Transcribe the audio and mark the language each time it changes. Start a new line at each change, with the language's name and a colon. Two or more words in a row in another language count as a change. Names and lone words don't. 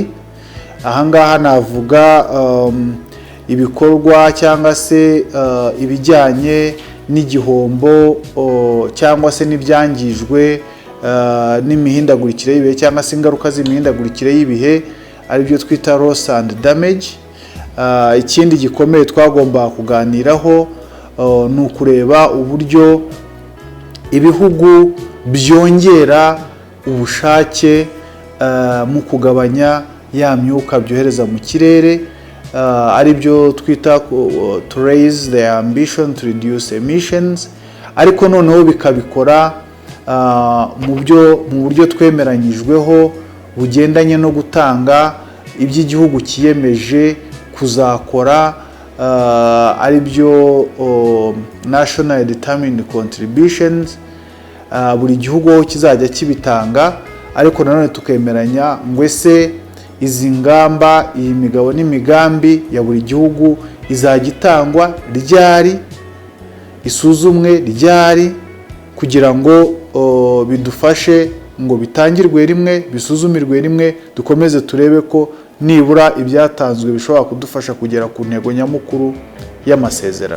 Kinyarwanda: Aha ngaha navuga ibikorwa cyangwa se ibijyanye n'igihombo cyangwa se n'ibyangijwe n'imihindagurikire y'ibihe cyangwa se ingaruka z'imihindagurikire y'ibihe, ari byo twita
English: loss and damage.
Kinyarwanda: Ikindi gikomeye twagomba kuganiraho ni ukureba uburyo ibihugu byongera ubushake mu kugabanya ya myuka byohereza mu kirere, ari byo twita
English: to raise the ambition to reduce emissions,
Kinyarwanda: ariko noneho bikabikora mu buryo twemeranyijweho bugendanye no gutanga iby'igihugu kiyemeje kuzakora, ari byo
English: national determined contributions.
Kinyarwanda: Buri gihugu kizajya kibitanga, ariko nanone tukemeranya ngo ese izi ngamba, iyi migabo n'imigambi ya buri gihugu izajya itangwa ryari, isuzumwe ryari, kugira ngo bidufashe ngo bitangirwe rimwe, bisuzumirwe rimwe, dukomeze turebe ko nibura ibyatanzwe bishobora kudufasha kugera ku ntego nyamukuru y'amasezerano.